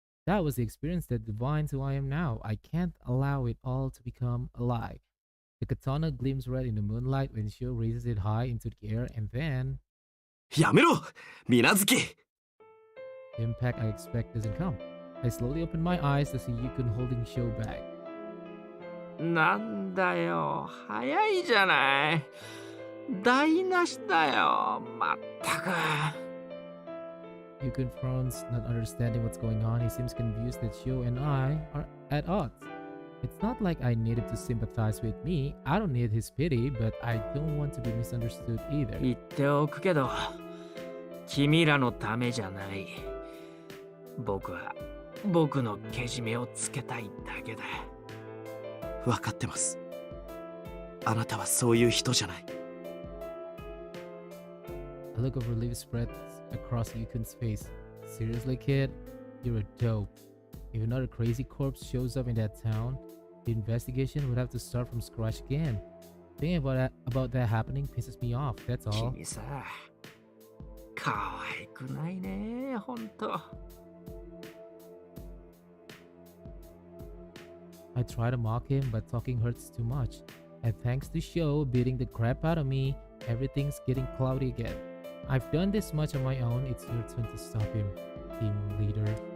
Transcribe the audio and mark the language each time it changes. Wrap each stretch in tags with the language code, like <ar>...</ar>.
<en>That was the experience that defines who I am now. I can't allow it all to become a lie. The katana gleams red in the moonlight when Shio raises it high into the air, and then...</en> <ja>やめろ、水無月。</ja> <en>The impact I expect doesn't come. I slowly open my eyes to see Yukun holding Shio back.</en> <ja>なんだよ、早いじゃない。台無しだよ、まったく。</ja> <en>Yukun frowns, not understanding what's going on. He seems confused that Shio and I are at odds. It's not like I need him to sympathize with me. I don't need his pity, but I don't want to be misunderstood either.</en> <ja>言っておくけど、君らのためじゃない。僕は僕のけじめをつけたいだけだ。分かってます。あなたはそういう人じゃない。</ja> <en>A look of relief spreads across Yukun's face. Seriously, kid? You're a dope. If another crazy corpse shows up in that town, the investigation would have to start from scratch again. Thinking about that happening pisses me off, that's all.</en> <ja>君さ、可愛くないね、ほんと。</ja> <en>I try to mock him, but talking hurts too much. And thanks to Shio beating the crap out of me, everything's getting cloudy again. I've done this much on my own, it's your turn to stop him, team leader.</en>